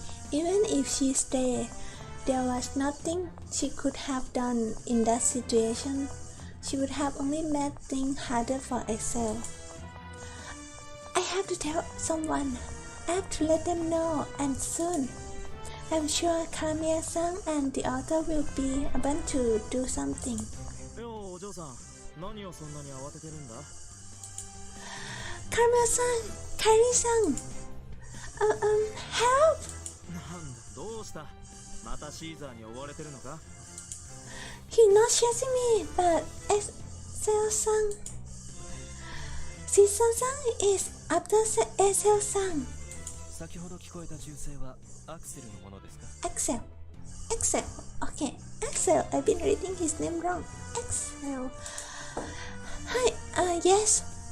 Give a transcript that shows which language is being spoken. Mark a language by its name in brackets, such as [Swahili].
[English] Even if she stayed, there was nothing she could have done in that situation. She would have only made things harder for Excel. I have to tell someone. I have to let them know, and soon. I'm sure Kamiya-san and the author will be able to do something. [Japanese] ようお嬢さん、何をそんなに慌ててるんだ。 [English] Kamiya-san, Kairi-san, help! [Japanese] なんだ、どうした。またシーザーに追われてるのか。 [English] He's not chasing me, but Excel-san. Caesar-san is after Excel-san. [Japanese] 先ほど聞こえた銃声はアクセルのものですか。 [English] Excel. Okay, Excel. I've been reading his name wrong. Excel. Hi. Yes.